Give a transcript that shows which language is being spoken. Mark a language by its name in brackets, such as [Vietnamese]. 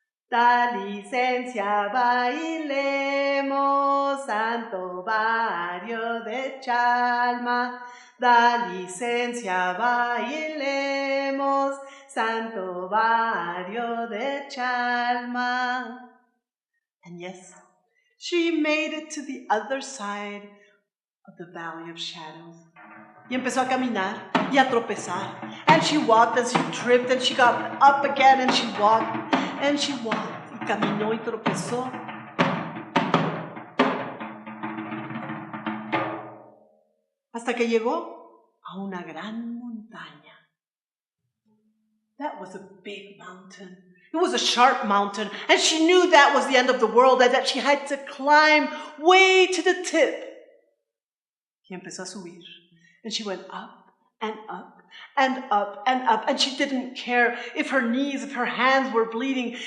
[Spanish] Da licencia, bailemos, santo barrio de Chalma. Da licencia, bailemos, santo barrio de Chalma. [English] And yes, she made it to the other side of the valley of shadows. [Spanish] Y empezó a caminar y a tropezar. [English] And she walked and she tripped and she got up again and she walked and she walked. [Spanish] Y caminó y tropezó. Hasta que llegó a una gran montaña. [English] That was a big mountain. It was a sharp mountain, and she knew that was the end of the world and that she had to climb way to the tip. [Spanish] Y empezó a subir, [English] and she went up and up and up and up, and she didn't care if her knees, if her hands were bleeding.